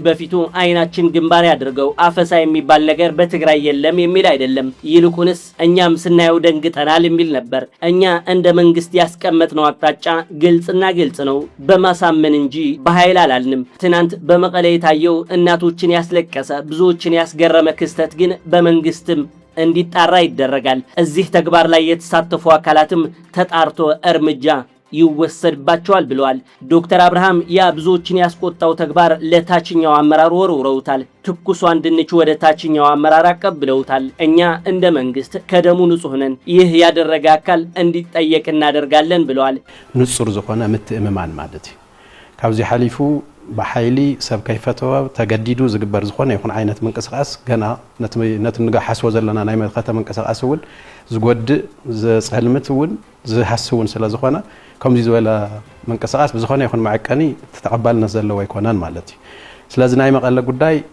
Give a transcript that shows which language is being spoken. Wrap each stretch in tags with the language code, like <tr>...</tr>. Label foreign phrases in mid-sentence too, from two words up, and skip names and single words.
<am>በፊቱ አይናችን ግንባር ያድርገው አፈሳ የሚባል ነገር በትግራይ የለም የሚል አይደለም። ይልቁንስ እኛም ስናየው ደንግጠናል የሚል ነበር። እኛ እንደ መንግስት ያስቀመጥነው አቅጣጫ ግልጽና ግልጽ ነው፣ በማሳመን እንጂ በኃይል አላልንም። ትናንት በመቀለ የታየው እናቶችን ያስለቀሰ ብዙዎችን ያስገረመ ክስተት ግን በመንግስትም እንዲጣራ ይደረጋል። እዚህ ተግባር ላይ የተሳተፉ አካላትም ተጣርቶ እርምጃ ይወሰድባቸዋል ብለዋል ዶክተር አብርሃም። ያ ብዙዎችን ያስቆጣው ተግባር ለታችኛው አመራር ወርውረውታል። ትኩሷን ድንች ወደ ታችኛው አመራር አቀብለውታል። እኛ እንደ መንግስት ከደሙ ንጹህ ነን፣ ይህ ያደረገ አካል እንዲጠየቅ እናደርጋለን ብለዋል።</am> <ti>ንጹር ዝኾነ ምትእምማን ማለት እዩ። ካብዚ ሓሊፉ በኃይሊ ሰብ ከይፈተወ ተገዲዱ ዝግበር ዝኾነ ይኹን ዓይነት መንቀሳቀስ ገና ነቲ ንጋ ሓስቦ ዘለና ናይ መኸተ መንቀሳቀስ እውን ዝጎድእ ዝጸልምት እውን ዝሃስውን ስለ ዝኾነ ከምዚ ዝበለ መንቀሳቀስ ብዝኾነ ይኹን መዐቀኒ ተተቀባልነት ዘለዎ ይኮነን ማለት እዩ። ስለዚ ናይ መቐለ ጉዳይ</ti>